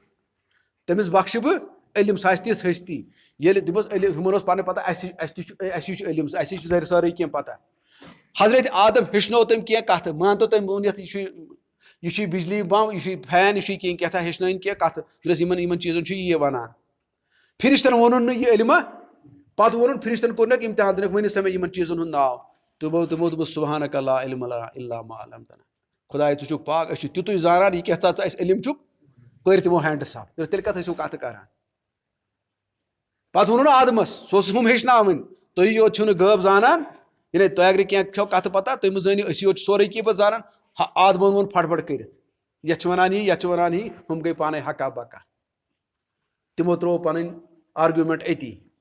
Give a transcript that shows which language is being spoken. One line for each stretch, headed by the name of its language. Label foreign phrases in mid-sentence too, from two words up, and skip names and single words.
Kashmiri: سُہ آسہِ تِژھ ہستی ییٚلہِ دوٚپُس ہُمن اوس پنٕنۍ پتہ اَسہِ تہِ چھُ علم اَسہِ چھُ سٲرٕے کینٛہہ پتہ حضرت آدم ہیٚچھنو تٔمۍ کینٛہہ کتھٕ مانتو تٔمۍ ووٚن یہِ چھُے بجلی بم یہِ چھُے فین یہِ چھُے کینٛہہ ہیٚچھنٲیِن کینٛہہ کتھٕ دوٚپُس یِمن چیٖزن چھُ یی ونان فرشتن ووٚنُن نہٕ یہِ علمہ پتہٕ ووٚنُن فرشتن کوٚرنکھ امتحان دوٚپُکھ ؤنِو سا مےٚ یِمن چیٖزن ہُنٛد ناو تِمو دوٚپُس
Arabic: سبحانک لا علم لنا الا ما علمتنا
Kashmiri: خۄداے ژٕ چھُکھ پاک أسۍ چھِ تیُتُے زانان یہِ کیٛاہ ژٕ اَسہِ علم چھُکھ کٔرۍ تِمو
English: hands up
Kashmiri: تیٚلہِ کتھ ٲسِو کتھٕ کران پتہٕ ووٚنُن آدمس سُہ اوس ہُم ہیٚچھناوٕنۍ تُہۍ یوت چھِو نہٕ غٲب زانان یعنی تۄہہِ اگرے کینٛہہ کھیو کتھٕ پتہ تُہۍ مہٕ زٲنِو أسی یوت چھِ سورُے کینٛہہ پتہٕ زانان آدمن ووٚن پھٹ پھٹ کٔرِتھ یتھ چھِ ونان یی یتھ چھِ ونان یی ہُم گٔے پانے ہکا بکا تِمو ترٛوو پنٕنۍ آرگیومینٹ أتی